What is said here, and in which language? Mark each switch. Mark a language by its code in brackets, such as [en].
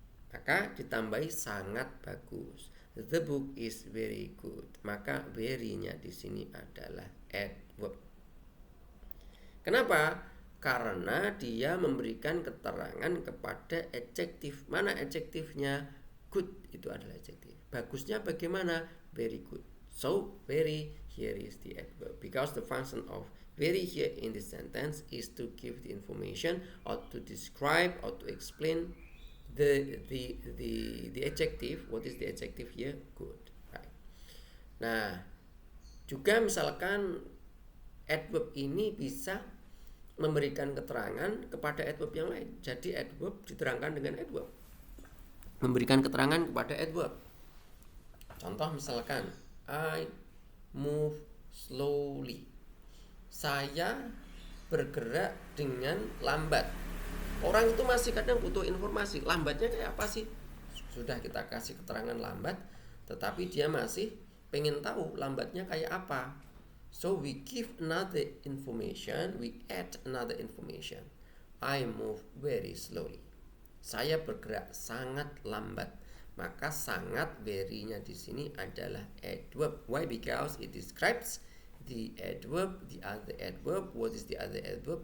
[id] Maka ditambahi sangat bagus. [en] The book is very good. [id] Maka very-nya di sini adalah adverb. Kenapa? Karena dia memberikan keterangan kepada adjektif. Mana adjektifnya? Good itu adalah adjektif. Bagusnya bagaimana? [en] Very good. So very, here is the adverb. Because the function of very here in this sentence is to give the information or to describe or to explain the adjective. What is the adjective here? Good. Right. [id] Nah, juga misalkan adverb ini bisa memberikan keterangan kepada adverb yang lain. Jadi adverb diterangkan dengan adverb. Memberikan keterangan kepada adverb. Contoh misalkan [en] I move slowly. [id] Saya bergerak dengan lambat. Orang itu masih kadang butuh informasi. Lambatnya kayak apa sih? Sudah kita kasih keterangan lambat, tetapi dia masih pengen tahu lambatnya kayak apa. [en] So we give another information, we add another information. I move very slowly. [id] Saya bergerak sangat lambat. Maka sangat very-nya di sini adalah adverb. [en] Why? Because it describes the adverb, the other adverb. What is the other adverb?